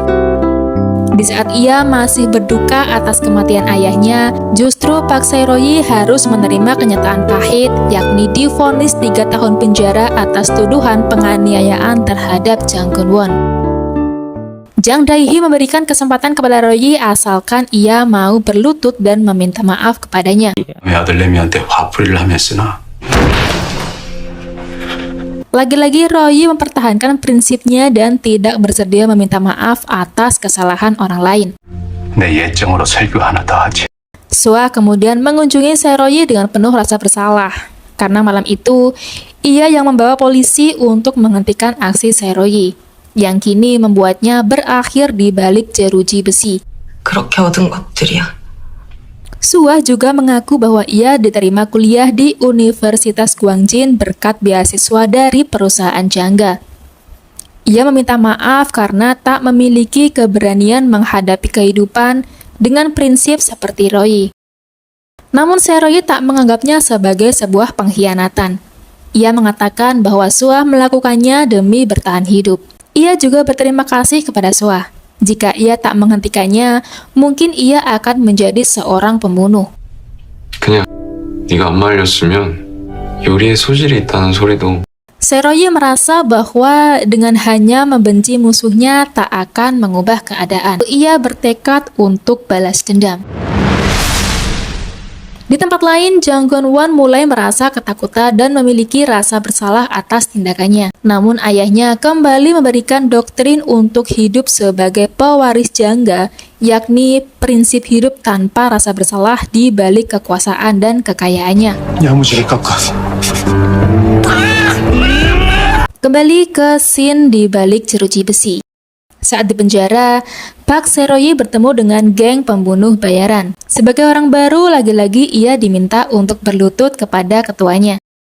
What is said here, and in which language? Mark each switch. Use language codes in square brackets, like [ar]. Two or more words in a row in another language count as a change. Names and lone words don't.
[id] Di saat ia masih berduka atas kematian ayahnya, justru Park Sae-royi harus menerima kenyataan pahit, yakni divonis 3 tahun penjara atas tuduhan penganiayaan terhadap Jang Geun-won. Jang Dae-hee memberikan kesempatan kepada Royi asalkan ia mau berlutut dan meminta maaf kepadanya. [ko] 왜 아들내미한테 화풀이를 하며 쓰나? [id] Lagi-lagi Royi mempertahankan prinsipnya dan tidak bersedia meminta maaf atas kesalahan orang lain. [ko] 내 예정으로 설교 하나 더 하지. [id] Suah kemudian mengunjungi Seroyi dengan penuh rasa bersalah. Karena malam itu, ia yang membawa polisi untuk menghentikan aksi Seroyi, yang kini membuatnya berakhir di balik jeruji besi. [ko] 그렇게 얻은 것들이야. [id] Suah juga mengaku bahwa ia diterima kuliah di Universitas Gwangjin berkat beasiswa dari perusahaan jangga. Ia meminta maaf karena tak memiliki keberanian menghadapi kehidupan dengan prinsip seperti Royi. Namun Seroyi tak menganggapnya sebagai sebuah pengkhianatan. Ia mengatakan bahwa Suah melakukannya demi bertahan hidup. Ia juga berterima kasih kepada Suah. Jika ia tak menghentikannya, mungkin ia akan menjadi seorang pembunuh. [ko] 그냥 네가 안 말렸으면 요리에 소질이 있다는 소리도. [id] Seroyi merasa bahwa dengan hanya membenci musuhnya tak akan mengubah keadaan. Ia bertekad untuk balas dendam. Di tempat lain, Jang Geun-won mulai merasa ketakutan dan memiliki rasa bersalah atas tindakannya. Namun ayahnya kembali memberikan doktrin untuk hidup sebagai pewaris jangga, yakni prinsip hidup tanpa rasa bersalah di balik kekuasaan dan kekayaannya. [ko] 야무지게 깎아서. [id] Kembali ke scene di balik jeruji besi. Saat di penjara, Park Sae-royi bertemu dengan geng pembunuh bayaran. Sebagai orang baru, lagi-lagi ia diminta untuk berlutut kepada ketuanya.